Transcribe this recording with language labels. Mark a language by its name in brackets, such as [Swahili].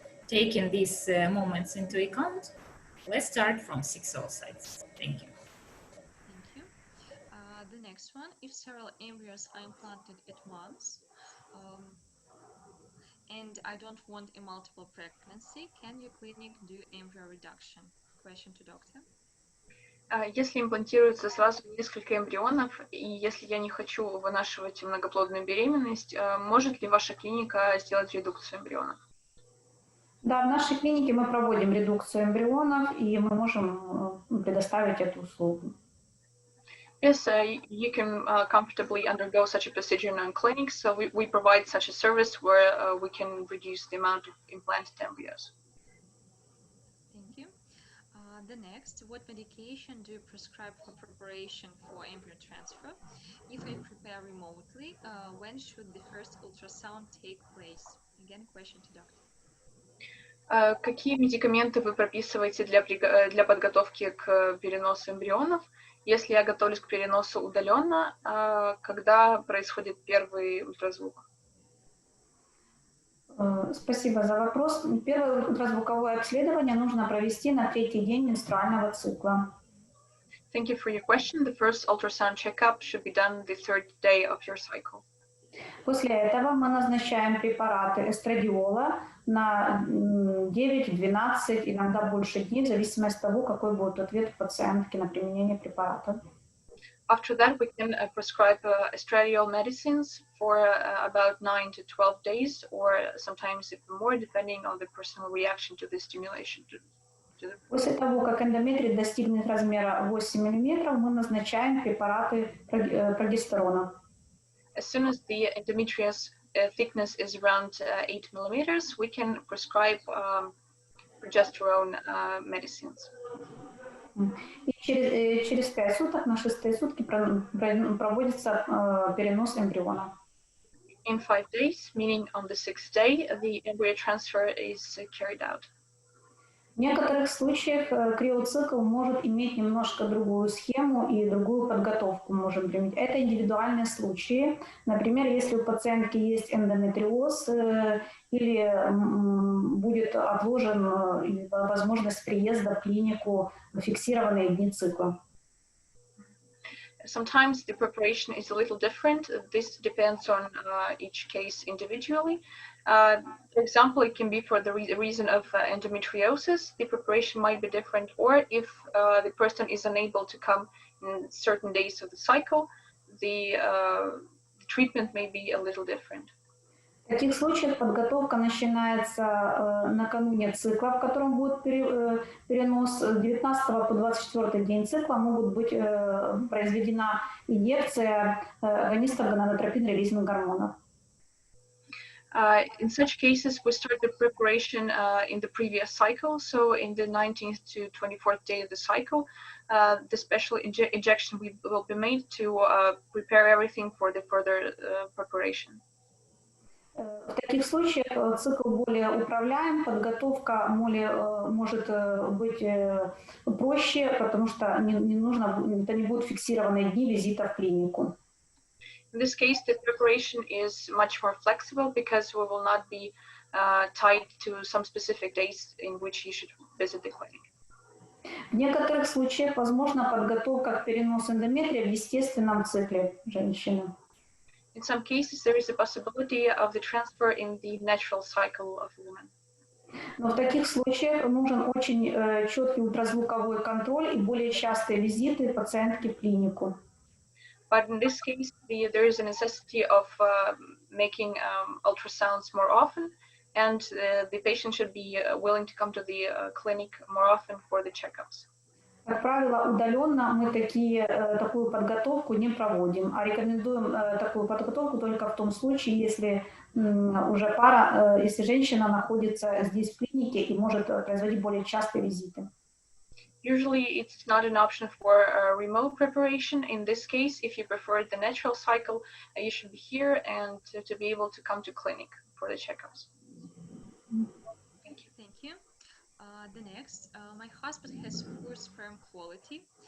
[English] Taking these moments into account, let's start from 6 oocytes. Thank you. Thank you. The next one, if several embryos are implanted at once, and I don't want a multiple pregnancy, can your clinic do embryo reduction? Question to doctor. [Russian] Если имплантируется сразу несколько эмбрионов, и если я не хочу вынашивать многоплодную беременность, может ли ваша клиника сделать редукцию эмбрионов? Да, в нашей клинике мы проводим редукцию эмбрионов, и мы можем предоставить эту услугу. [English] Yes, you can comfortably undergo such a procedure in our clinic. So we provide such a service where we can reduce the amount of implanted embryos. Thank you. The next, what medication do you prescribe for preparation for embryo transfer? If I prepare remotely, when should the first ultrasound take place? Again, question to doctor. [Russian] Какие медикаменты вы прописываете для подготовки к переносу эмбрионов? Если я готовлюсь к переносу удаленно, когда происходит первый ультразвук? Спасибо за вопрос. Первое ультразвуковое обследование нужно провести на 3-й день менструального цикла. [English] Thank you for your question. The first ultrasound checkup should be done the 3rd day of your cycle. [Russian] После этого мы назначаем препараты эстрадиола на 9, 12, иногда больше дней, в зависимости от того, какой будет ответ пациентки на применение препарата. [English] After that, we can prescribe estradiol medicines for about 9 to 12 days, or sometimes even more, depending on the personal reaction to the stimulation. [Russian] После того, как эндометрий достигнет размера 8 мм, мы назначаем препараты прогестерона. [English] As soon as the endometrius thickness is around 8 millimeters, we can prescribe progesterone medicines. [Russian] И через 5 суток, на 6-е сутки проводится перенос эмбриона. [English] In 5 days, meaning on the 6th day, the embryo transfer is carried out. [Russian] В некоторых случаях криоцикл может иметь немножко другую схему и другую подготовку можем применить. Это индивидуальные случаи. Например, если у пациентки есть эндометриоз или будет отложен возможность приезда в клинику в фиксированные дни цикла. [English] Sometimes the preparation is a little different. This depends on each case individually. For example, it can be for the reason of endometriosis. The preparation might be different, or if the person is unable to come in certain days of the cycle, the treatment may be a little different. [Russian] В таких случаях подготовка начинается накануне цикла, в котором будет перенос. С 19 по 24 день цикла могут быть произведена инъекция агонистов гонадотропин-релизных гормонов. [English] In such cases, we start the preparation in the previous cycle. So in the 19th to 24th day of the cycle, the special injection will be made to prepare everything for the further preparation. [Russian] В таких случаях цикл более управляем, подготовка может быть проще, потому что это не будут фиксированные дни визита в клинику. [English] In this case, the preparation is much more flexible because we will not be tied to some specific days in which you should visit the clinic. [Russian] В некоторых случаях возможна подготовка к переносу эндометрия в естественном цикле женщины. [English] In some cases, there is a possibility of the transfer in the natural cycle of a woman. [Russian] Но в таких случаях нужен очень четкий ультразвуковой контроль и более частые визиты пациентки в клинику. [English] But in this case, there is a necessity of making ultrasounds more often, and the patient should be willing to come to the clinic more often for the checkups. [Russian] Как правило, удаленно мы такую подготовку не проводим, а рекомендуем такую подготовку только в том случае, если уже если женщина находится здесь в клинике и может производить более частые визиты. [English] Usually, it's not an option for remote preparation. In this case, if you prefer the natural cycle, you should be here and to be able to come to clinic for the checkups. Thank you. Thank you. The next, my husband has poor sperm quality.